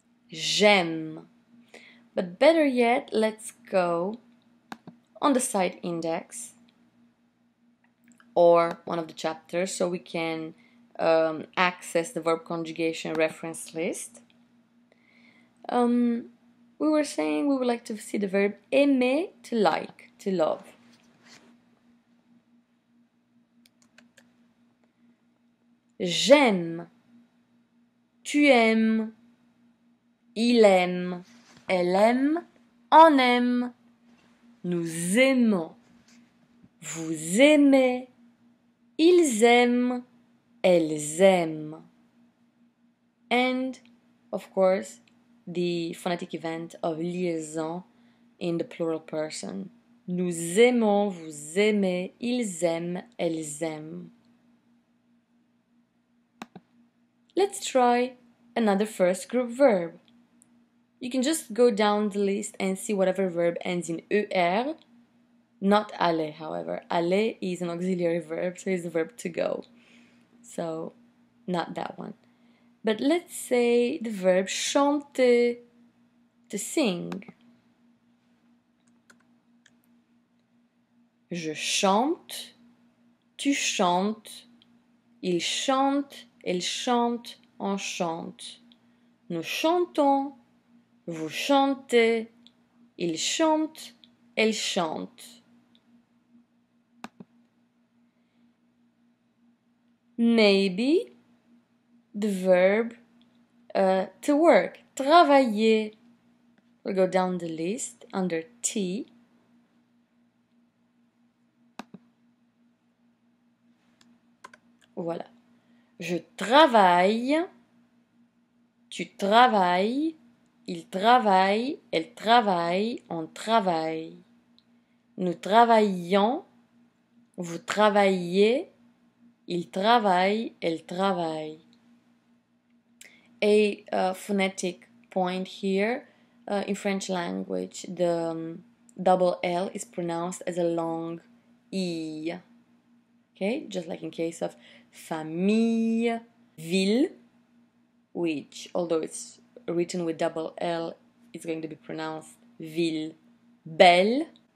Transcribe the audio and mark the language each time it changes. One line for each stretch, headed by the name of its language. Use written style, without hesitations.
French: J'aime.
English: But better yet, let's go on the side index or one of the chapters so we can access the verb conjugation reference list. We were saying we would like to see the verb aimer, to like, to love.
French: J'aime, tu aimes, il aime, elle aime, on aime, nous aimons, vous aimez, ils aiment, elles aiment.
English: And, of course, the phonetic event of liaison in the plural person.
French: Nous aimons, vous aimez, ils aiment, elles aiment.
English: Let's try another first group verb. You can just go down the list and see whatever verb ends in er. Not aller, however. Aller is an auxiliary verb, so it's the verb to go. So, not that one. But let's say the verb chanter, to sing.
French: Je chante, tu chantes, il chante, elle chante, on chante. Nous chantons, vous chantez, il chante, elle chante.
English: Maybe the verb to work, travailler. We'll go down the list under T.
French: Voilà. Je travaille, tu travailles, il travaille, elle travaille, on travaille. Nous travaillons, vous travaillez, il travaille, elle travaille.
English: A phonetic point here, in French language, the double L is pronounced as a long I. Okay, just like in case of famille, ville, which, although it's written with double L, it's going to be pronounced ville, belle.